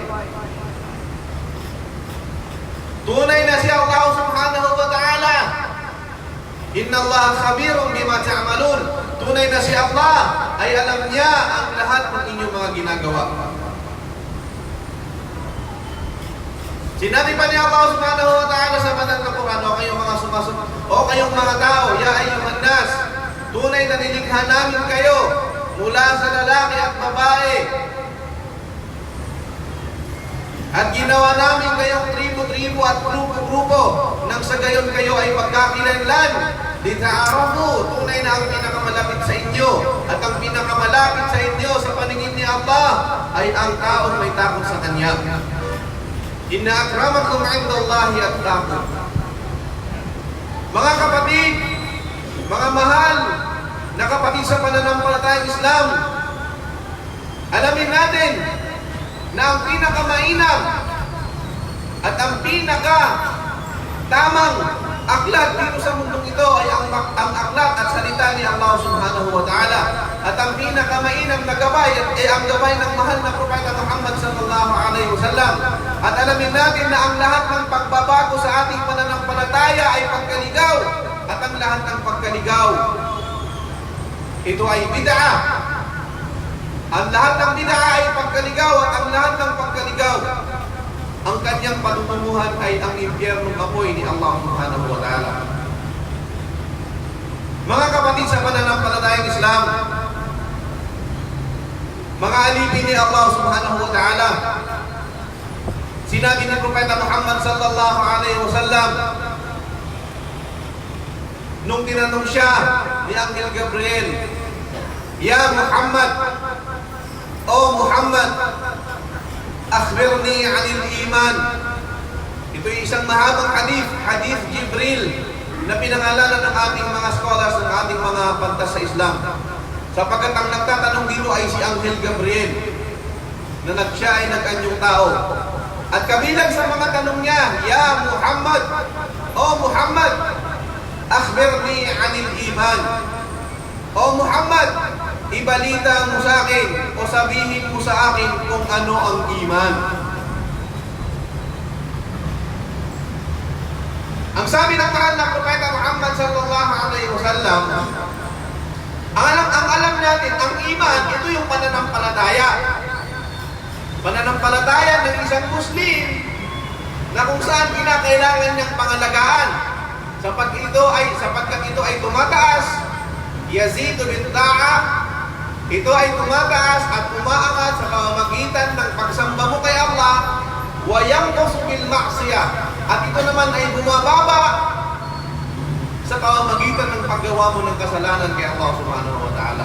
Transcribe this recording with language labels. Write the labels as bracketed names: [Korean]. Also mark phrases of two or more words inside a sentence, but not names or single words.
[Filipino] Tunay na si Allah [Arabic] سبحانه وتعالى, إن الله خبير بما تعملون. [Filipino] Tunay na si Allah ay alam niya ang lahat ng inyong mga ginagawa. Sinabi pa ni Allah [Arabic] سبحانه وتعالى [Filipino] sa banal na Quran, o kayong mga tao, [Arabic] يا أيها الناس, [Filipino] tunay na nilikha namin kayo mula sa lalaki at babae. At ginawa namin kayong tribo-tribo at grupo-grupo nang sa gayon kayo ay pagkakilanlan. Lita'arafu, tunay na ang pinakamalapit sa inyo. At ang pinakamalapit sa inyo sa paningin ni Allah ay ang taong may takot sa Kanya. [Arabic] إن أكرمكم عند الله أتقاكم. [Filipino] Mga kapatid, mga mahal na kapatid sa pananampalatayang Islam, alamin natin na ang pinakamainam at ang tamang aklat dito sa mundong ito ay ang aklat at salita ni Allah [Arabic] سبحانه وتعالى. [Filipino] At ang pinakamainam na gabay ay ang gabay ng mahal na Propeta Muhammad [Arabic] صلى الله عليه وسلم. [Filipino] At alamin natin na ang lahat ng pagbabago sa ating pananampalataya ay pagkaligaw. At ang lahat ng pagkaligaw, ito ay bid'ah. Ang lahat ng bid'ah ay pagkaligaw at ang lahat ng pagkaligaw, ang kanyang patutunguhan ay ang impyernong apoy ni Allah [Arabic] سبحانه وتعالى. [Filipino] Mga kapatid sa pananampalatayang Islam, mga alipin ni Allah [Arabic] سبحانه وتعالى, [Filipino] sinabi ni Propeta Muhammad [Arabic] صلى الله عليه وسلم [Filipino] nung tinanong siya ni Anghel Gabriel, [Arabic] "يا محمد, O Muhammad, أخبرني عن الإيمان." [Filipino] Ito ay isang mahabang hadith Jibril, na pinangalanan ng ating mga scholars, ng ating mga pantas sa Islam. Sapagkat ang nagtatanong dito ay si Anghel Gabriel, na siya ay nag-anyong tao. At kabilang sa mga tanong niya, [Arabic] "يا محمد, O Muhammad, أخبرني عن الإيمان." [Filipino] O Muhammad, ibalita mo sa akin o sabihin mo sa akin kung ano ang iman. Ang sabi ng mahal na Propeta Muhammad [Arabic] صلى الله عليه وسلم, [Filipino] ang alam natin, ang iman, ito yung pananampalataya. Pananampalataya ng isang Muslim na kung saan kinakailangan niyang pangalagaan. Sapagkat ito ay tumataas, [Arabic] يزيد بالطاعة, [Filipino] ito ay tumataas at umaangat sa pamamagitan ng pagsamba mo kay Allah, [Arabic] وينقص بالمعصية, [Filipino] at ito naman ay bumababa sa pamamagitan ng paggawa mo ng kasalanan kay Allah [Arabic] سبحانه وتعالى.